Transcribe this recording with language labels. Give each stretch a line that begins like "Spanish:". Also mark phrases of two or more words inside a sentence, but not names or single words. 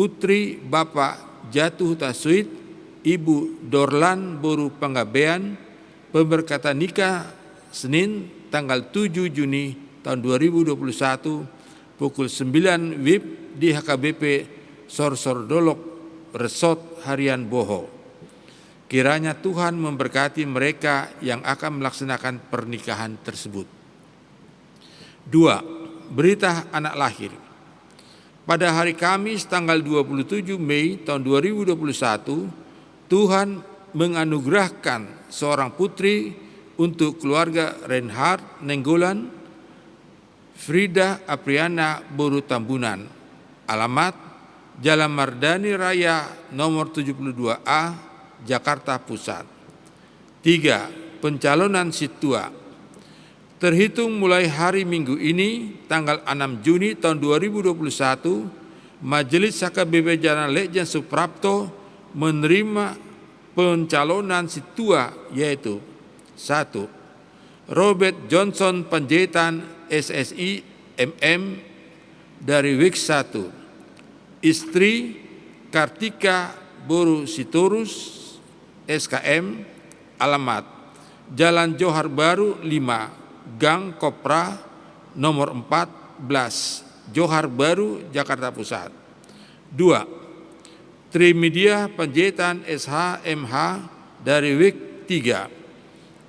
Indonesian: Putri Bapak Jatuh Hutasoid, Ibu Dorlan Boru Panggabean, pemberkatan nikah Senin tanggal 7 Juni tahun 2021 pukul 9 WIB di HKBP Sorsor Dolok Resort Harian Boho. Kiranya Tuhan memberkati mereka yang akan melaksanakan pernikahan tersebut. 2. Berita anak lahir. Pada hari Kamis tanggal 27 Mei tahun 2021, Tuhan menganugerahkan seorang putri untuk keluarga Reinhard Nenggolan, Frida Apriana Boru Tambunan. Alamat Jalan Mardani Raya nomor 72A, Jakarta Pusat. 3. Pencalonan situa. Terhitung mulai hari Minggu ini, tanggal 6 Juni tahun 2021, Majelis HKBP Jalan Lejen Suprapto menerima pencalonan situa, yaitu 1. Robert Johnson Panjaitan SSI MM dari WIK 1. Istri Kartika Boru Sitorus SKM. Alamat Jalan Johar Baru 5, Gang Kopra nomor 14, Johar Baru, Jakarta Pusat. 2. Trimedia Panjaitan SHMH dari WIK 3.